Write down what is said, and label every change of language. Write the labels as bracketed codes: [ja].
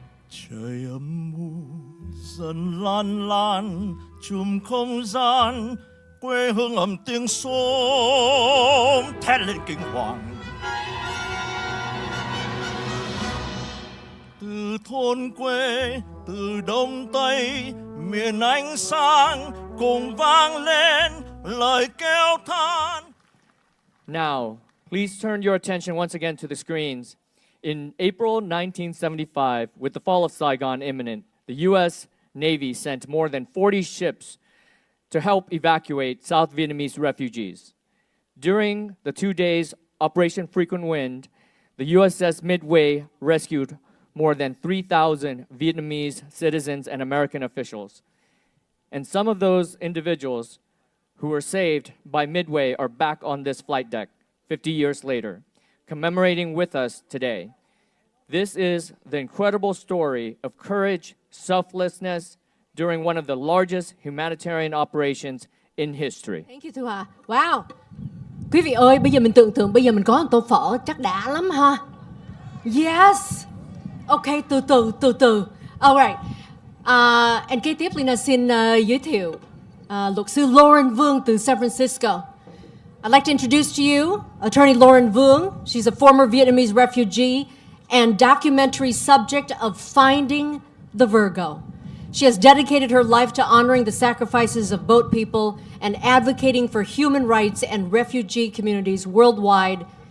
[vi] Trời âm u dần lan lan trùm không gian, quê hương ầm tiếng xóm thét lên kinh hoàng. Từ thôn quê, từ đông tây, miền ánh sáng cùng vang lên lời kêu than. [en] Now, please turn your attention once again to the screens. In April 1975, with the fall of Saigon imminent, the U.S. Navy sent more than 40 ships to help evacuate South Vietnamese refugees. During the 2 days Operation Frequent Wind, the USS Midway rescued more than 3,000 Vietnamese citizens and American officials. And some of those individuals who were saved by Midway are back on this flight deck 50 years later, commemorating with us today. This is the incredible story of courage, selflessness during one of the largest humanitarian operations in history. Thank you, Thu Hà. Wow. [vi] Quý vị ơi, bây giờ mình tưởng tượng bây giờ mình có một tô phở chắc đã lắm ha. [en] Yes. [vi] Okay, từ từ. [en] Alright. And [vi] kế tiếp Lina xin giới thiệu luật sư Lauren Vương từ San Francisco. [en] I'd like to introduce to you Attorney Lauren Vương. She's a former Vietnamese refugee and documentary subject of Finding the Virgo. She has dedicated her life to honoring the sacrifices of boat people and advocating for human rights and refugee communities worldwide.